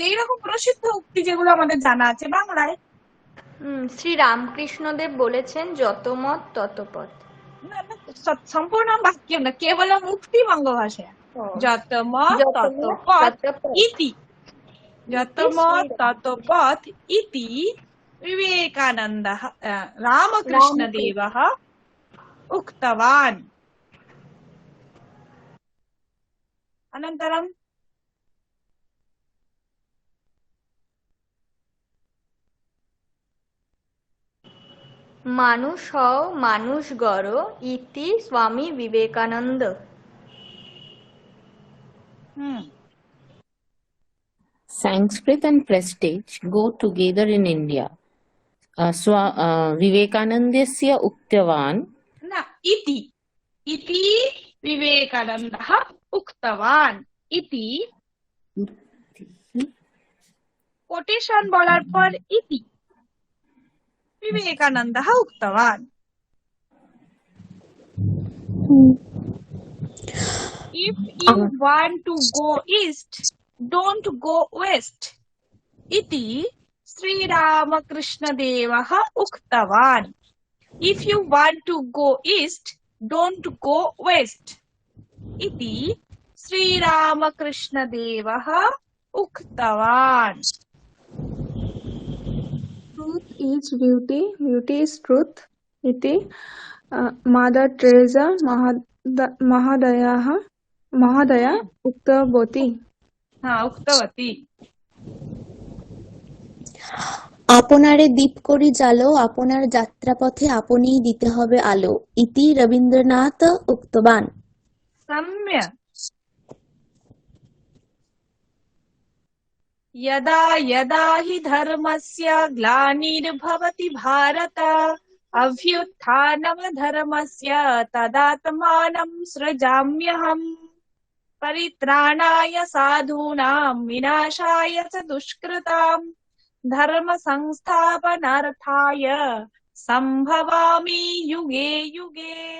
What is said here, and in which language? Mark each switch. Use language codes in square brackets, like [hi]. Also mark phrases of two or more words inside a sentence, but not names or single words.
[bn] এইরকম প্রসিদ্ধ উক্তি যেগুলো আমাদের জানা আছে বাংলায়। শ্রী রামকৃষ্ণদেব বলেছেন যত মত তত পথ। [sa] সম্পূর্ণ বাক্যম না, কেবলম উক্তি বঙ্গভাষায়। [bn] যত মত তত পথ [sa] ইতি, [bn] যত মত তত পথ [sa] ইতি विवेकानन्दः रामकृष्णदेवः उक्तवान्। अनन्तरं [bn] মানুষ হও মানুষ গড় ইতি স্বামী বিবেকানন্দ। [en] Sanskrit and prestige go together in India. [sa] विवेकानन्दस्य उक्तवान्. न इति, इति विवेकानन्दः उक्तवान्। इति [bn] कोटेशन বলার পর [sa] इति विवेकानन्दः उक्तवान्। [en] If you want to go east, don't go west. [sa] इति श्री रामकृष्णदेवः उक्तवान्। [en] If you want to go east, don't go west. [sa] इति श्री रामकृष्णदेवः उक्तवान्। [en] Truth is beauty, beauty is truth. [sa] इति मदर टेरेसा महोदया उक्तवती। हाँ, उक्तवती। [bn] আপনারে দীপ করি জালো আপনার যাত্রাপথে আপনিই দিতে হবে আলো [sa] ইতি রবীন্দ্রনাথ উক্তবান। सम्यक्। यदा यदा हि धर्मस्य ग्लानिर्भवति भारत अभ्युत्थानमधर्मस्य तदात्मानं सृजाम्यहम् परित्राणाय साधूनां विनाशाय च दुष्कृताम् धर्म संस्थापनार्थाय संभवामि युगे युगे।